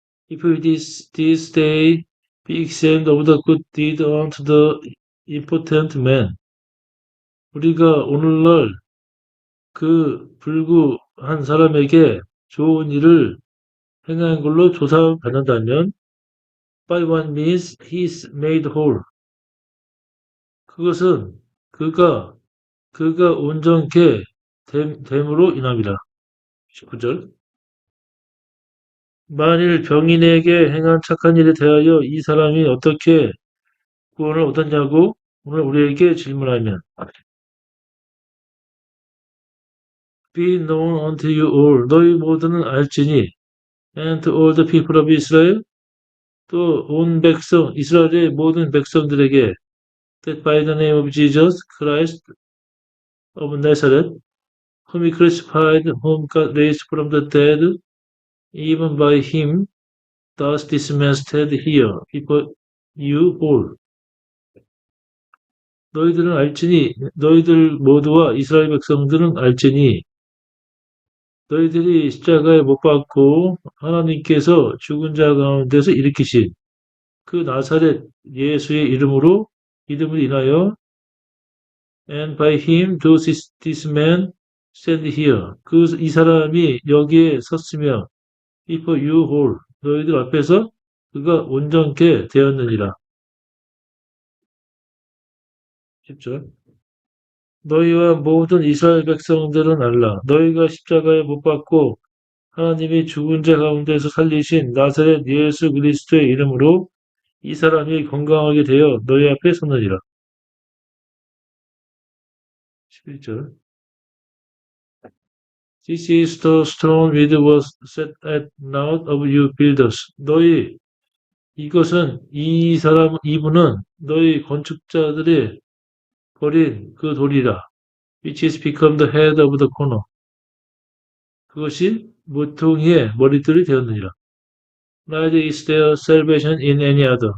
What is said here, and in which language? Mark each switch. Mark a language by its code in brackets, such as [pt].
[en] if this day be exempt of the good deed unto the impotent man [ko] 우리가 오늘날 그 불구한 사람에게 좋은 일을 행한 걸로 조사받는다면 [en] by one means he is made whole [ko] 그것은 그가 온전케 됨으로 인함이라. 19절 만일 병인에게 행한 착한 일에 대하여 이 사람이 어떻게 구원을 얻었냐고 오늘 우리에게 질문하면 [en] Be known unto you all [ko] 너희 모두는 알지니 [en] and to all the people of Israel [ko] 또 온 백성 이스라엘의 모든 백성들에게 [en] that by the name of Jesus Christ of Nazareth whom he crucified whom God raised from the dead even by him thus this man stand here before you all [ko] 너희들은 알지니 너희들 모두와 이스라엘 백성들은 알지니 너희들이 십자가에 못 박고 하나님께서 죽은 자 가운데서 일으키신 그 나사렛 예수의 이름으로 인하여 [en] And by him does this man stand here. [ko] 이 사람이 여기에 섰으며 [en] before you whole [ko] 너희들 앞에서 그가 온전케 되었느니라. 10절. 너희와 모든 이스라엘 백성들은 알라. 너희가 십자가에 못 박고 하나님이 죽은 자 가운데서 살리신 나사렛 예수 그리스도의 이름으로 이 사람이 건강하게 되어 너희 앞에 서느니라. 11절. [en] This is the stone which was set at naught of you builders. [ko] 너희 이것은 이분은 너희 건축자들이 버린 그 돌이라. [en] Which is become the head of the corner. [ko] 그것이 모퉁이의 머리털이 되었느니라. [en] Neither is there salvation in any other.